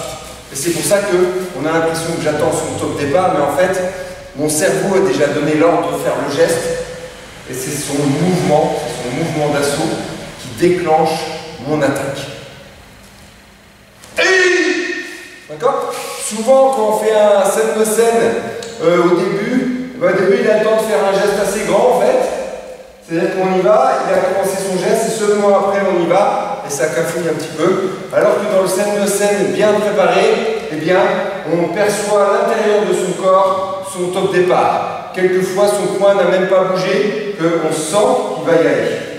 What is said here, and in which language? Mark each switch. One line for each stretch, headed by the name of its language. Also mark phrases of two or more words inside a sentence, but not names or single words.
French: Et c'est pour ça qu'on a l'impression que j'attends son top départ, mais en fait, mon cerveau a déjà donné l'ordre de faire le geste, et c'est son mouvement d'assaut qui déclenche mon attaque. D'accord? Souvent, quand on fait un sen-no-sen au début, il a le temps de faire un geste assez grand en fait. C'est-à-dire qu'on y va, il a commencé son geste et seulement après on y va et ça cafouille un petit peu. Alors que dans le sen-no-sen bien préparé, eh bien, on perçoit à l'intérieur de son corps son top départ. Quelquefois, son coin n'a même pas bougé, qu'on sent qu'il va y aller.